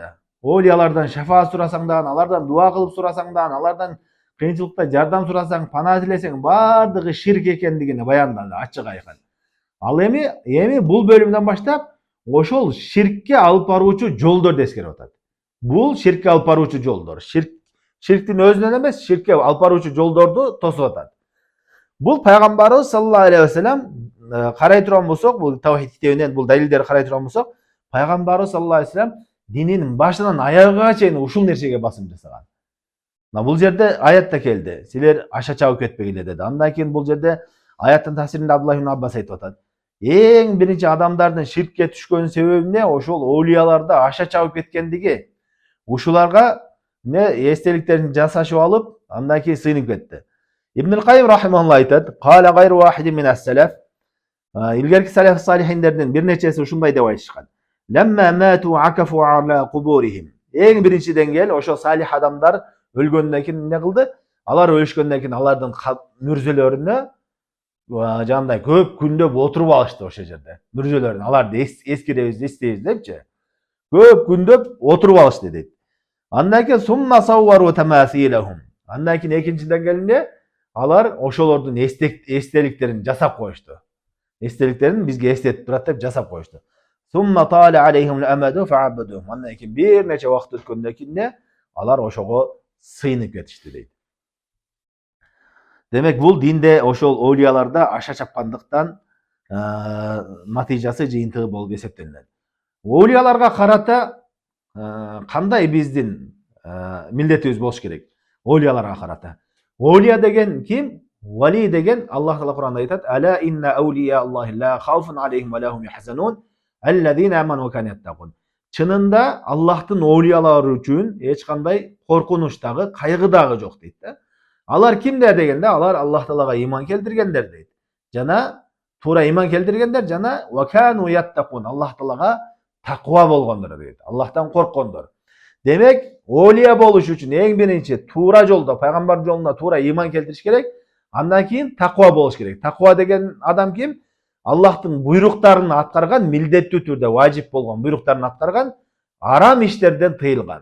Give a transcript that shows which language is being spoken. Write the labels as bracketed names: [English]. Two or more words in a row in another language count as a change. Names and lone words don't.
[Kyrgyz] Олиялардан шафаат сурасаңдан, алардан дуа кылып сурасаңдан, алардан кыйынчылыкта жардам сурасаң, пана тилесең, бардыгы ширк экендигини баяндады ачык айкын. Ал эми бул бөлүмдөн баштап ошол ширкке алып баруучу жолдорду эскерип атат. Бул ширкке алып баруучу жолдор. Ширктин өзүнөн эмес, ширкке алып баруучу жолдорду тосуп атат. Бул пайгамбарыбыз [Arabic] صلى الله عليه وسلم [Kyrgyz] карай турган болсок, бул Тавхид китебинен бул далилдерди карай турган болсок, пайгамбарыбыз [Arabic] صلى الله عليه وسلم [Kyrgyz] дининин башынан аягына чейин ушул нерсеге басым жасаган. Бул жерде аятта келди. Силер аша чабып кетпегиле деди. Андан кийин бул жерде аяттын тафсиринде Абдулла ибн Аббас айтып атат. Эң биринчи адамдардын ширкке түшкөн себеби эмне? Ошол оолияларда аша чабып кеткендиги. Ушуларга эстеликтерин жасашып алып, андан кийин сыйынып кетти. [Arabic] Ибн Кайым рахимахуллах айтат, "قال غير واحد من السلف". [Kyrgyz] Илгерки салаф салихиндердин бир нечеси ушундай деп айтышкан. [Arabic] "لما ماتوا عكفوا على قبورهم". [Kyrgyz] Эң биринчиден кел ошо салих адамдар өлгөндөн кийин эмне кылды? Алар өлүшкөндөн кийин алардын мүрзөлөрүнө жандай көп күндөп отуруп алышты ошол жерде. Мүрзөлөрүн аларды эскеребиз, эстейбиз депчи. Көп күндөп отуруп алышты дейт. Андан кийин [Arabic] ثم صوروا تماثيلهم. [Kyrgyz] Андан кийин экинчиден келинде алар ошолордун эстеликтерин жасап коюшту. Эстеликтерин бизге эстетип турат деп жасап коюшту. [Arabic] ثم طال عليهم الأمد فعبدوهم. [Kyrgyz] Андан кийин бир нече убакыт өткөндөн кийин алар ошого сыйынып кетишти дейт. Демек бул динде ошол оолияларда аша чапкандыктан натыйжасы жыйынтыгы болуп эсептелинет. Оолияларга карата кандай биздин милдетибиз болуш керек? Оолияларга карата. Оолия деген ким? Вали деген Аллах Таала Кур'анда айтат: [Arabic] "ألا إن أولياء الله لا خوف عليهم ولا هم يحزنون الذين آمنوا وكانوا يتقون." [Kyrgyz] Чынында Аллахтын оолиялары үчүн эч кандай коркунуч дагы, кайгы дагы жок дейт да. Алар кимдер дегенде, алар Аллах Таалага иман келтиргендер дейт. Жана туура иман келтиргендер жана [Arabic] وكانوا يتقون, [Kyrgyz] Аллах Таалага таква болгондор дейт. Аллахтан корккондор. Демек, оолия болуш үчүн эң биринчи туура жолдо, пайгамбар жолуна туура иман келтириш керек. Андан кийин таква болуш керек. Таква деген адам ким? Аллахтын буйруктарын аткарган, милдеттүү түрдө важип болгон буйруктарын аткарган, арам иштерден тыйылган.